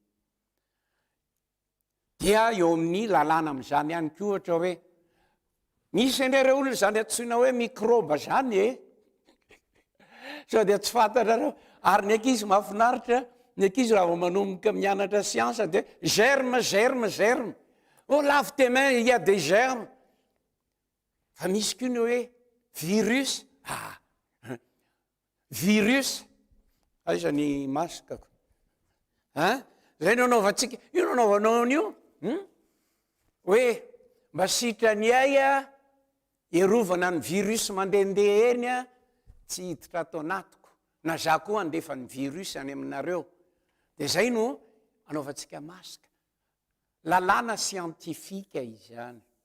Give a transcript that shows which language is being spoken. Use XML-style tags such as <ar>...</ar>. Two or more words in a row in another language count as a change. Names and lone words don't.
<mg>dia eo amin'ny lalàna amin'izany ihany koa ohatra hoe misy indreo olona zany antsoina hoe microbe zany sao dia tsy fantatrareo ary ny ankizy mahafinaritra ny ankizy raha vao manomboka mianatra siansa dia germe</mg> <fr>oh lave tes mains il y a des germes</fr> <mg>fa misy koa ny hoe virus aizany masikako zay nanaovantsika io nanaovanao an'io hoe mba sitrany ay a erovana ny virus mandehandeha eny a tsy hiditra atao anatiko na za koa andefa ny virus any aminareo dia zay no anaovantsika masika lalàna siantifika izany</mg>